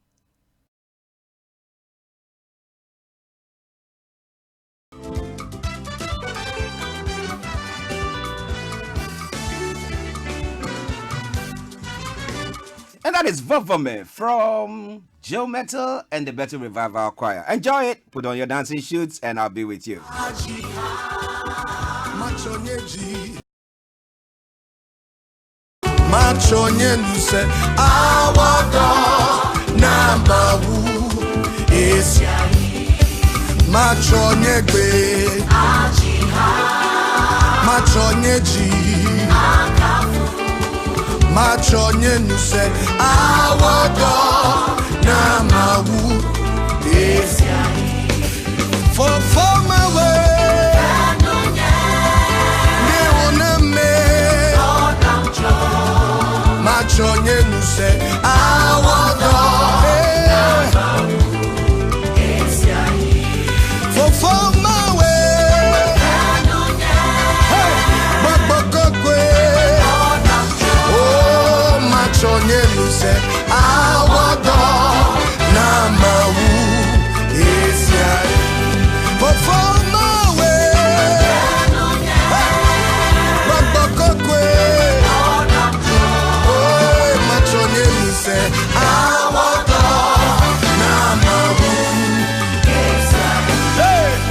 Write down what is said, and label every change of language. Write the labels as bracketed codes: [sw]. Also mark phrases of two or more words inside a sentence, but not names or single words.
[en] And that is Vovome from Joe Metal and the Better Revival Choir. Enjoy it, put on your dancing shoes, and I'll be with you. [ee] My machonye nuse awodo na mawu esiayi machonye gbe machonye ji machonye nuse awodo na mawu esiayi [en] for my way [ee] machonye nuse awodo [en] for my way [ee] oh machonye nuse awodo na mawu esiai [en] for my way say I want hey.